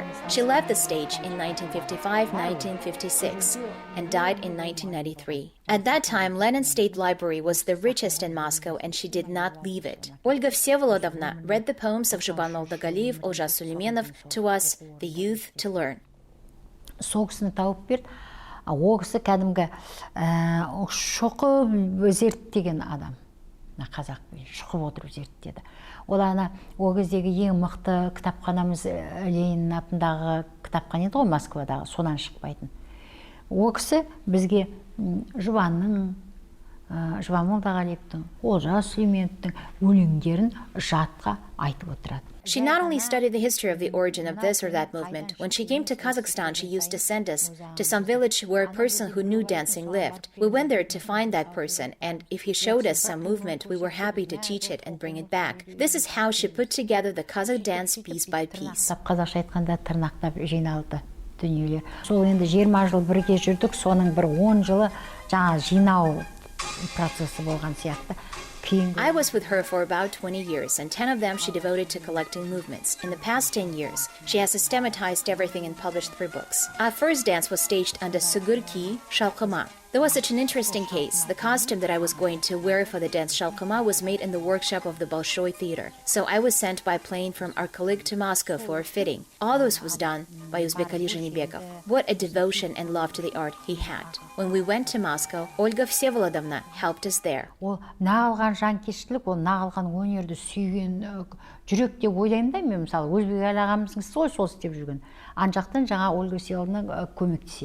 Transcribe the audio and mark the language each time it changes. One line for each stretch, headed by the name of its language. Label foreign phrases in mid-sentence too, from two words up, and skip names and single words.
English: She left the stage in 1955-1956 and died in 1993. At that time, Lenin State Library was the richest in Moscow and she did not leave it. Olga Vsevolodovna read the poems of Zhuban Moldagaliev, Olja Suleimenov to us, the youth, to learn.
Kazakh: Сол кісіні тауып берді. Ол кісі кәдімгі шоқып зерттеген адам. Қазақ шұқып отырып зерттеді. Ол ол кездегі ең мықты кітапханамыз Ленин атындағы кітапхана еді ғой, Москвадағы, содан шықпайтын. Ол кісі бізге Жұбан Молдағалиевтің, Олжа Сүлейменовтің өлеңдерін жатқа айтып отырады.
English: She not only studied the history of the origin of this or that movement, when she came to Kazakhstan, she used to send us to some village where a person who knew dancing lived. We went there to find that person, and if he showed us some movement, we were happy to teach it and bring it back. This is how she put together the Kazakh dance piece by piece.
Kazakh: Қазақша айтқанда тырнақтап жиналды дүниелер. Сол енді 20 жыл бірге жүрдік, соның бір 10 жылы жаңа жинау процесі болған сияқты.
English: I was with her for about 20 years, and 10 of them she devoted to collecting movements. In the past 10 years, she has systematized everything and published 3 books. Our first dance was staged under Sugurki Shalkama. There was such an interesting case. The costume that I was going to wear for the dance Shalkama was made in the workshop of the Bolshoi Theater. So I was sent by plane from Arkalyk to Moscow for a fitting. All this was done by Uzbekali Zhenybekov. What a devotion and love to the art he had. When we went to Moscow, Olga Vsevolodovna helped us there.
Kazakh: Ол нағылған жанкештілік, ол нағылған өнерді сүйген жүрек деп ойлаймын да, мен мысалы Өзбек ағамыздың сол істеп жүрген. Ан жақтан жаңа Olga Vsevolodovna көмектеседі.